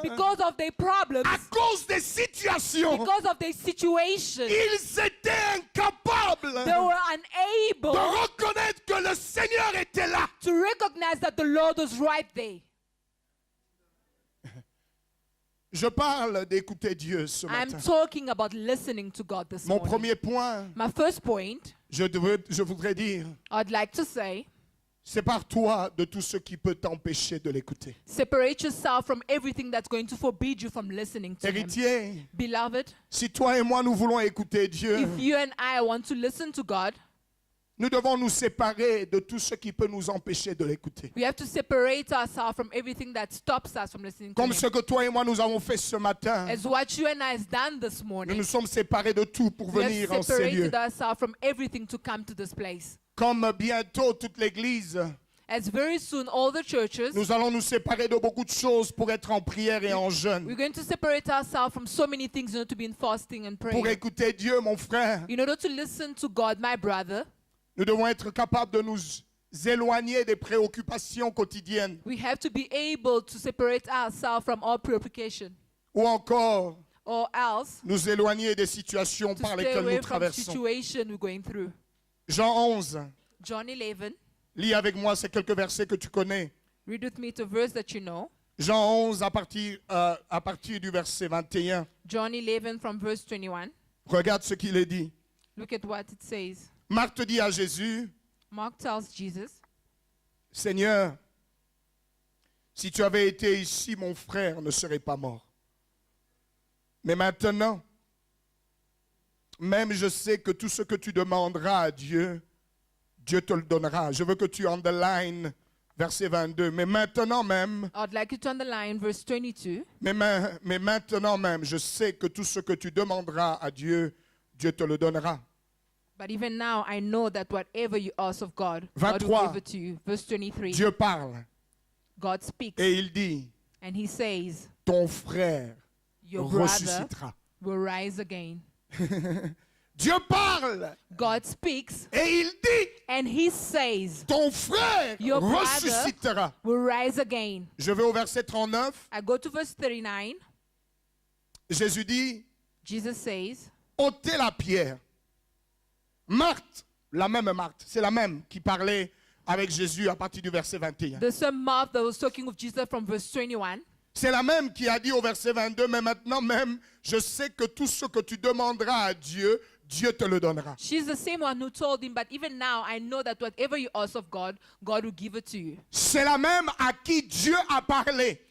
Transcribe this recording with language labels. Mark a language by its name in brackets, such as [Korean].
[English] because of their problems, [French] à cause des situations, [English] because of their situation, [French] ils étaient incapables [English] they were [French] de [English] unable [French] reconnaître que le Seigneur était là. [English] to recognize that the Lord was right there. [French] Je parle d'écouter Dieu ce [English] I'm [French] matin. [English] talking about listening to God this [French] Mon [English] morning. [French] premier point, [English] My first point, [French] je voudrais dire, [English] I'd like to say, [French] sépare-toi de tout ce qui peut t'empêcher de l'écouter. [English] separate yourself from everything that's going to forbid you from listening to Him. [French] Héritier, [English] Beloved, [French] si toi et moi nous voulons écouter Dieu, [English] if you and I want to listen to God, [French] nous devons nous séparer de tout ce qui peut nous empêcher de l'écouter. [English] we have to separate ourselves from everything that stops us from listening to [French] Comme [English] Him. [French] ce que toi et moi nous avons fait ce matin. [English] As what you and I has done this [French] Nous [English] morning, [French] nous sommes séparés de tout pour [English] we [French] venir [English] have [French] en ces lieux. [English] separated ourselves from everything to come to this place. [French] Comme bientôt toute l'Église, [English] As very soon all the churches, [French] nous allons nous séparer de beaucoup de choses pour être en prière et en jeûne. [English] we're going to separate ourselves from so many things in order to be in fasting and [French] Pour [English] prayer. [French] écouter Dieu, mon frère, [English] In order to listen to God, my brother, [French] nous devons être capables de nous éloigner des préoccupations quotidiennes [English] we have to be able to separate ourselves from all preoccupation, [French] ou encore [English] or else [French] nous éloigner des situations [English] to [French] par [English] stay [French] lesquelles [English] away [French] nous [English] from [French] traversons. [English] situation we're going through. [French] Jean 11, [English] John 11, [French] lis avec moi ces quelques versets que tu connais. [English] read with me the verse that you know. [French] Jean 11 à partir du verset 21. [English] John 11 from verse 21. [French] Regarde ce qu'il est dit. [English] Look at what it says. [French] Marthe dit à Jésus, [English] Mark tells Jesus, [French] Seigneur, si tu avais été ici, mon frère ne serait pas mort. Mais maintenant, même je sais que tout ce que tu demanderas à Dieu, Dieu te le donnera. Je veux que tu underline verset 22. Mais maintenant même, [English] I'd like you to underline verse 22. [French] mais maintenant même, je sais que tout ce que tu demanderas à Dieu, Dieu te le donnera. [English] But even now, I know that whatever you ask of God, God will [French] 23. [English] give it to you. Verse 23. [French] Dieu parle [English] God speaks [French] et il dit, [English] and he says, [French] ton frère [English] your brother [French] ressuscitera. [English] will rise again. [French] Dieu parle [English] God speaks [French] et il dit, [English] and he says, [French] ton frère [English] Your brother [French] ressuscitera. [English] will rise again. [French] Je vais au verset 39. [English] I go to verse 39. [French] Jésus dit, [English] Jesus says, [French] ôtez la pierre. Marthe, la même Marthe, c'est la même qui parlait avec Jésus à partir du verset 21. [English] the same mouth that was talking with Jesus from verse 21. [French] C'est la même qui a dit au verset 22, mais maintenant même, je sais que tout ce que tu demanderas à Dieu, Dieu te le donnera. [English] She's the same one who told him, but even now I know that whatever you ask of God, God will give it to you. [French] C'est la même à qui Dieu a parlé